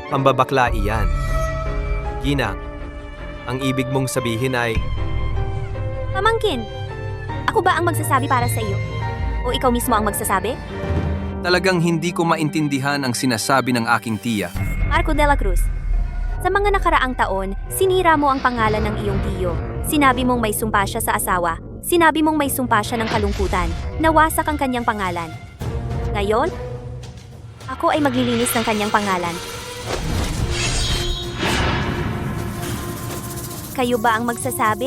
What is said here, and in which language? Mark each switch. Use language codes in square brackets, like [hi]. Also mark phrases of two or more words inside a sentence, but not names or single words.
[tl] Ang babakla iyan. Gina, ang ibig mong sabihin ay Pamangkin, ako ba ang magsasabi para sa iyo? O ikaw mismo ang magsasabi? Talagang hindi ko maintindihan ang sinasabi ng aking tiya. Marco de la Cruz, sa mga nakaraang taon, sinira mo ang pangalan ng iyong tiyo. Sinabi mong may sumpa siya sa asawa. Sinabi mong may sumpa siya ng kalungkutan. Nawasak ang kanyang pangalan. Ngayon, ako ay maglilinis ng kanyang pangalan. Kayo ba ang magsasabi?